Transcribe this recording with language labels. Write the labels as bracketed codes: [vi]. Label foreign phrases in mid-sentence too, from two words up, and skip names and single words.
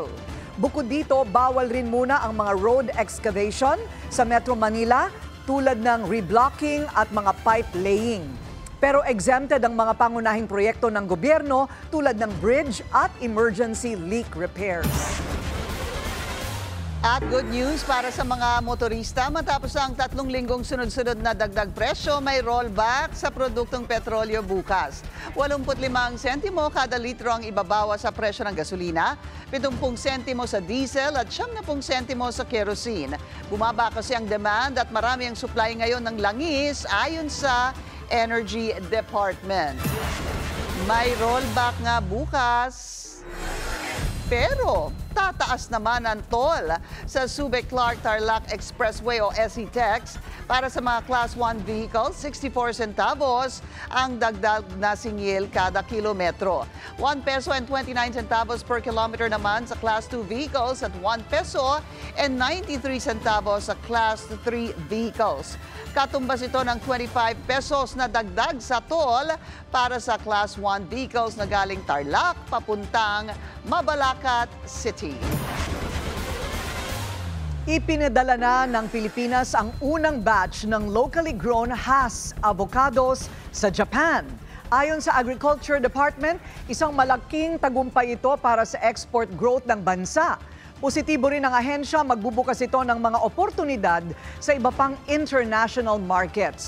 [tl] Bukod dito, bawal rin muna ang mga [en] road excavation [tl] sa Metro Manila tulad ng reblocking at mga [en] pipe laying. [tl] Pero exempted ang mga pangunahing proyekto ng gobyerno tulad ng bridge at [en] emergency leak repairs. [tl] At [en] good news [tl] para sa mga motorista, matapos ang 3 linggong sunod-sunod na dagdag presyo, may rollback sa produktong petrolyo bukas. 85 sentimo kada litro ang ibabawa sa presyo ng gasolina, 70 sentimo sa diesel at 70 sentimo sa kerosene. Bumaba kasi ang demand at marami ang supply ngayon ng langis ayon sa Energy Department. May rollback nga bukas. Pero tataas naman ang toll sa Subic-Clark-Tarlac Expressway o SE-TEX para sa mga [en] Class 1 vehicles, [tl] 64 centavos ang dagdag na singil kada kilometro. [en] 1 peso and 29 centavos per kilometer [tl] naman sa [en] Class 2 vehicles at 1 peso and 93 centavos sa Class 3 vehicles. [tl] Katumbas ito ng 25 pesos na dagdag sa toll para sa [en] Class 1 vehicles [tl] na galing Tarlac papuntang Mabalacat City. Ipinadala na ng Pilipinas ang unang batch ng [en] locally grown Hass avocados [tl] sa Japan. Ayon sa Agriculture Department, isang malaking tagumpay ito para sa [en] export growth [tl] ng bansa. Positibo rin ang ahensya, magbubukas ito ng mga oportunidad sa iba pang [en] international markets.